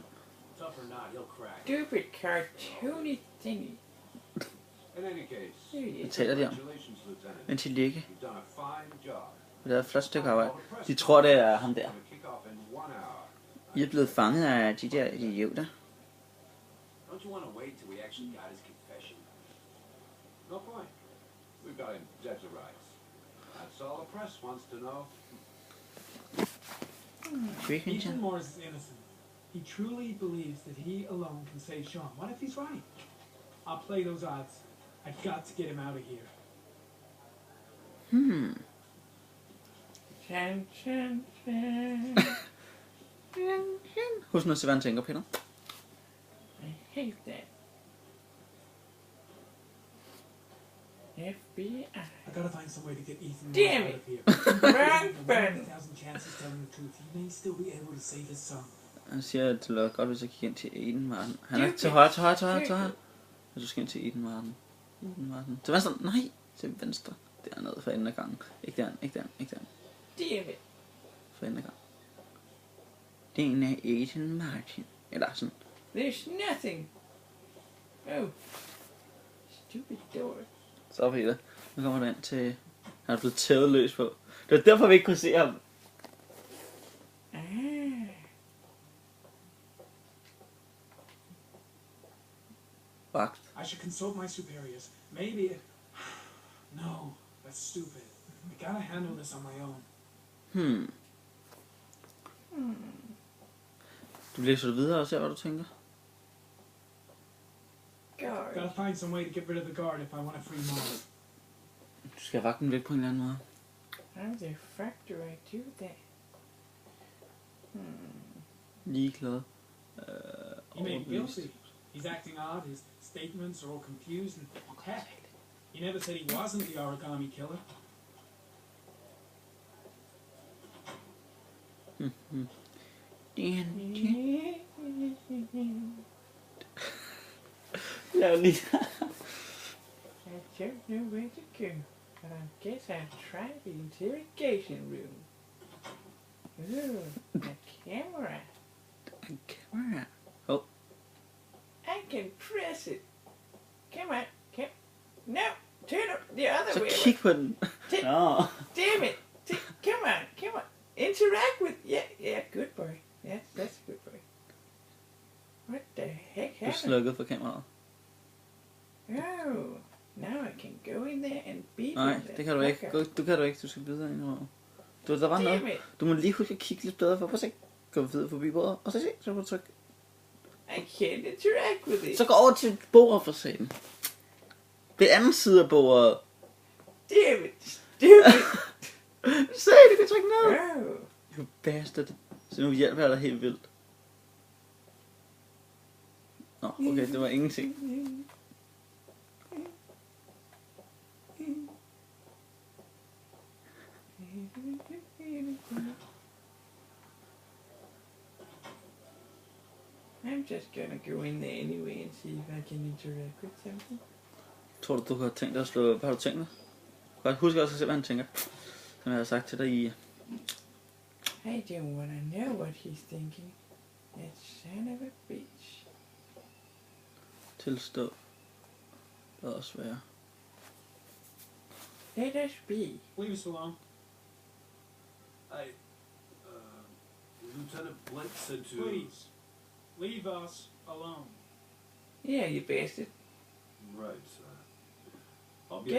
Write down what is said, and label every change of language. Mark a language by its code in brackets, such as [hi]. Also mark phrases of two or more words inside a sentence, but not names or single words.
[en] Stupid cartoony thingy. [da] Hvad taler de om? Mens I ligger. Det er et flot stykke arbejde. De tror, det er ham der. I er blevet fanget af de der idioter. [en] Ethan Morris is innocent. He truly believes that he alone can save Sean. What if he's right? I'll play those odds. I've got to get him out of here. Chan, chan, chan. [da] Husk nu at se, hvad han tænker, Peter. [en] I hate that. FBI. I gotta find some way to get Ethan Damn Morris out it. of here. Wrong There's button. 1,000 chances telling the truth. He may still be able to save his son. [da] Han siger, at det lyder godt, hvis jeg kigger ind til Edenvarden. Han er til højre. Hvis du skal ind til Edenvarden. Til venstre. Nej, til venstre. Dernede for enden af gangen. Ikke der. [en] Damn it. [da] For enden af gangen. Den er Ethan Martin. Eller sådan. [en] There's nothing. Oh. Stupid door. [da] Så Peter. Nu kommer du ind til... Han er blevet tævet løs på. Det var derfor, vi ikke kunne se ham. Vagt. [en] I should consult my superiors. Maybe it... No, that's stupid. I gotta handle this on my own. [da] Du læser videre og ser, hvad du tænker. [en] Guard. Gotta find some way to get rid of the guard if I want to free Morris. [da] Du skal have vagten væk på en eller anden måde. [en] How the fuck do I do that? [da] Ligeglad. [en] He may be guilty. He's acting odd. His statements are all confused. And heck, he never said he wasn't the origami killer. [da] Lav lige. [en] I don't know where to go, but I guess I'll try the interrogation room. Ooh, a camera. Camera. Oh. I can press it. Come on, no, turn it the other [da] Så [en] way. [da] kig på den. Nå. [en] Damn it! Come on. Interact with. Yeah, good boy. That's a good boy. What the heck [da] Du [en] happened? [da] slukkede for kameraet. [en] Oh, now I can go in there and beat [da] Nej, [en] him. [da] det kan du ikke. Du kan du ikke. Du skal videre ind over. Der var noget. [en] Damn it! [da] Du må lige huske at kigge lidt bedre for. Prøv at se. Gå videre forbi bordet. Og så se. Så må du trykke. [en] I can't interact with it. [da] Så gå over til bordet for satan. Det anden side af bordet. [en] Damn it! Stupid! Se, du kan trykke ned. Oh. You bastard. [da] Så nu hjælper jeg dig helt vildt. Nå, okay, det var ingenting. [en] I'm just gonna go in there anyway and see if I can interact with something. [da] Tror du har tænkt dig at slå... Hvad har du tænkt dig? Godt, husk også at se, hvad han tænker. Som jeg har sagt til dig i... [en] I don't wanna know what he's thinking. That son of a bitch. [da] Tilstå. Lad os være. [en] Let us be. Leave us alone. Lieutenant Blake said to... Please. Leave us alone. Yeah, you bastard. Right, I'll be